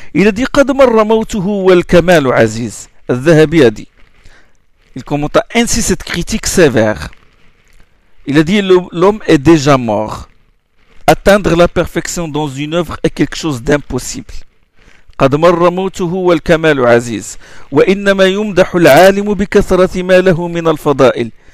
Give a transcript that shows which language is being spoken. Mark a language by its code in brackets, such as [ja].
[fr] Il a dit [ar] قد مر موته والكمال عزيز. [fr] الذهبي a dit. Il commenta ainsi cette critique sévère. Il a dit l'homme est déjà mort. Atteindre la perfection dans une œuvre est quelque chose d'impossible. [ar] قد مر موته والكمال عزيز. وإنما يمدح العالم بكثرة ما له من الفضائل.